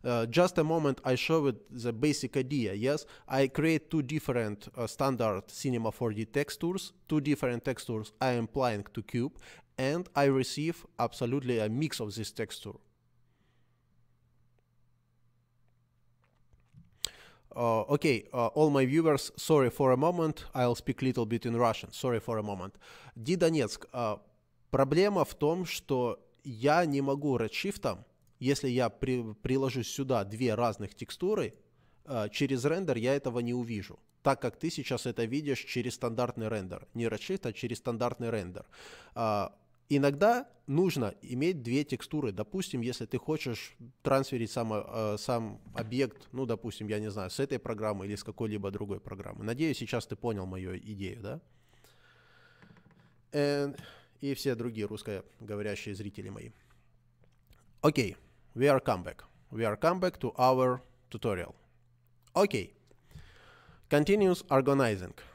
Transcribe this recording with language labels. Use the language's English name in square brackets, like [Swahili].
[English] Just a moment, I showed the basic idea. Yes, I create two different standard Cinema 4D textures, two different textures I am applying to cube, and I receive absolutely a mix of this texture. Okay, all my viewers, sorry for a moment, I'll speak a little bit in Russian. Sorry for a moment. D Donetsk. [Russian] Проблема в том, что я не могу Redshift'ом, если я приложу сюда две разных текстуры, через рендер я этого не увижу, так как ты сейчас это видишь через стандартный рендер. Не Redshift, а через стандартный рендер. Иногда нужно иметь две текстуры. Допустим, если ты хочешь трансферить сам объект, ну, допустим, я не знаю, с этой программы или с какой-либо другой программы. Надеюсь, сейчас ты понял мою идею, да? И все другие русскоговорящие зрители мои. [English] Okay, we are come back. We are come back to our tutorial. Okay, continuous organizing.